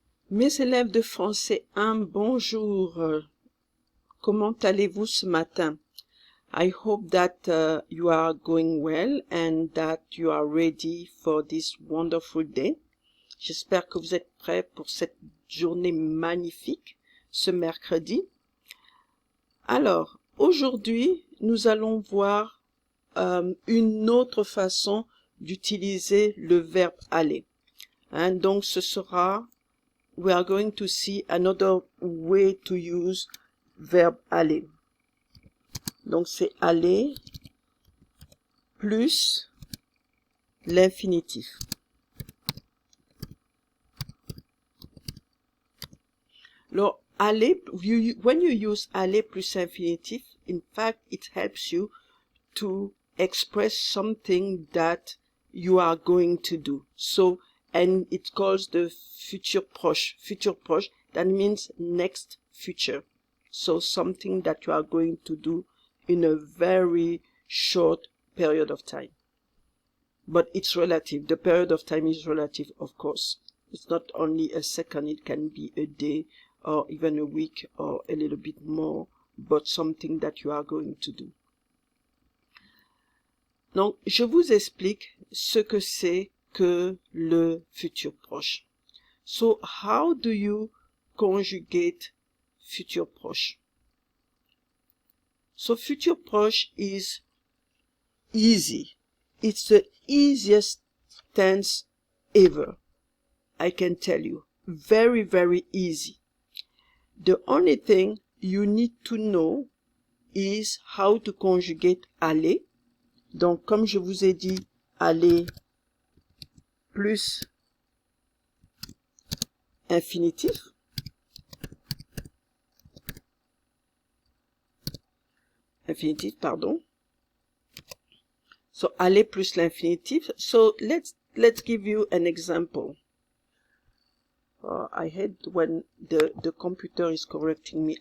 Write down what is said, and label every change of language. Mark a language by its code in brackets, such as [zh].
[fr] Mes élèves de français 1, bonjour. Comment allez-vous ce matin? [en] I hope that you are going well and that you are ready for this wonderful day. [fr] J'espère que vous êtes prêts pour cette journée magnifique, ce mercredi. Alors, aujourd'hui, nous allons voir une autre façon d'utiliser le verbe aller. Donc, ce sera... [en] We are going to see another way to use verbe aller. [fr] Donc, c'est aller plus l'infinitif. [en] Alors, aller, when you use aller plus infinitif, in fact, it helps you to express something that you are going to do. So, and it calls the futur proche. Futur proche, that means next future. So something that you are going to do in a very short period of time. But it's relative. The period of time is relative, of course. It's not only a second, it can be a day or even a week or a little bit more, but something that you are going to do. [fr] Donc, je vous explique ce que c'est que le futur proche. [en] So, how do you conjugate futur proche? So, futur proche is easy. It's the easiest tense ever. I can tell you. Very, very easy. The only thing you need to know is how to conjugate aller. [fr] Donc, comme je vous ai dit, aller plus infinitif. Infinitif, pardon. So, aller plus l'infinitif. [en] So, let's give you an example. I hate when the computer is correcting me.